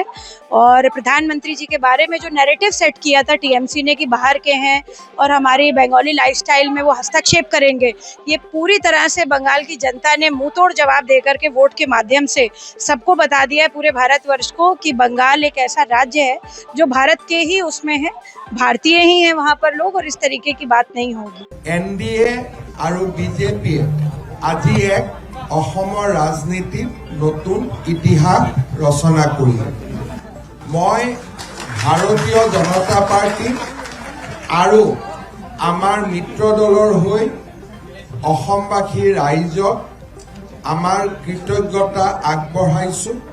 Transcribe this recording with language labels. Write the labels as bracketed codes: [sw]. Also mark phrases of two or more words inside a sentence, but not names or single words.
[hi] और प्रधानमंत्री जी के बारे में जो नैरेटिव सेट किया था टीएमसी ने कि बाहर के हैं और हमारी बंगाली लाइफस्टाइल में वो हस्तक्षेप करेंगे, ये पूरी तरह से बंगाल की जनता ने मुंह तोड़ जवाब देकर के वोट के माध्यम से सबको बता दिया है, पूरे भारतवर्ष को, कि बंगाल एक ऐसा राज्य है जो भारत के ही उसमें है, भारतीय ही है वहाँ पर लोग, और इस तरीके की बात नहीं होगी। एनडीए और बीजेपी आज एक [as] অসমৰ ৰাজনীতিৰ নতুন ইতিহাস ৰচনা কৰিলে। মই ভাৰতীয় জনতা পাৰ্টি আৰু আমাৰ মিত্ৰ দলৰ হৈ অসমবাসী ৰাইজক আমাৰ কৃতজ্ঞতা আগবঢ়াইছো।